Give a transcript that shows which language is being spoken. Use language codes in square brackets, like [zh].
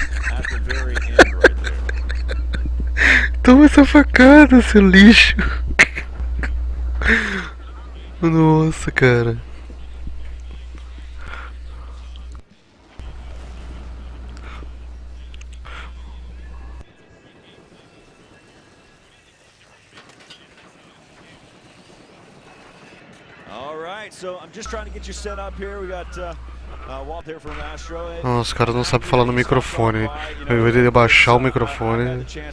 [en] At the very end right there. [pt] Toma essa facada, seu lixo. Nossa, cara. [en] All right, so I'm just trying to get you set up here. We got Walt here from Astro. [pt] Nossa, os caras não sabem falar no microfone. Eu ia baixar o microfone.